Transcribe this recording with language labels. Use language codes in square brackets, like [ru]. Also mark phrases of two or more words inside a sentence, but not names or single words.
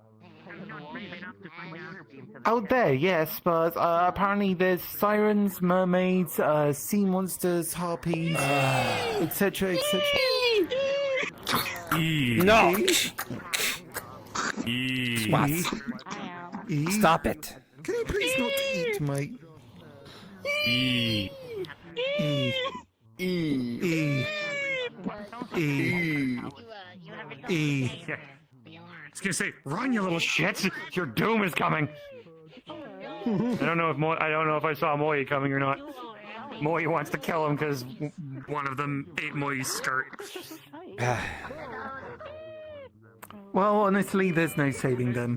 [en] Out there, yes, but apparently there's sirens, mermaids, sea monsters, harpies, etc., etc. No! What? Stop it. Can you please not eat my... E. E. E. E. E. I was gonna say, run, you little shit! Your doom is coming. I don't know if I saw Moy coming or not. Moy wants to kill him because one of them ate Moy's skirt. Well, honestly, there's no saving them.